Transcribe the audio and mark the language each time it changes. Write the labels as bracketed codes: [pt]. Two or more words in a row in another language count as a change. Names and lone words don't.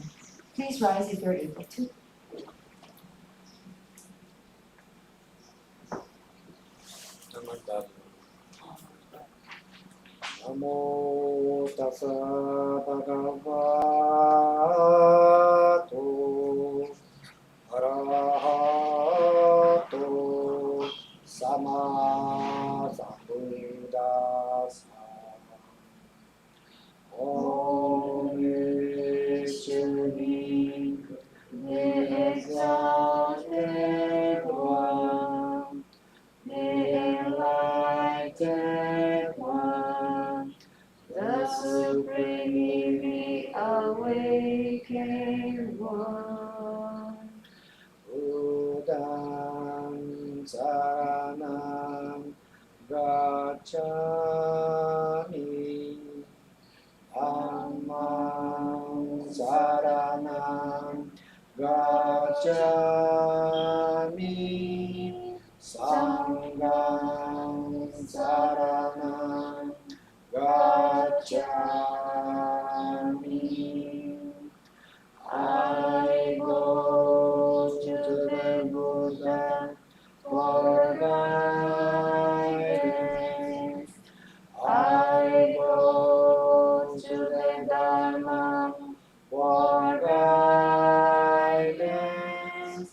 [en] Please rise if you're able to. [pi] Namo tassa bhagavato arahato sama sambuddhassa. [en] Omniscient, the exalted one, the enlightened one, the supremely awakened one. [pi] Buddham saranam gacchami, dhammam saranam gacchami Sangam Saranam gacchami. [en] I go to the Buddha for guidance. I go to the Dharma for guidance.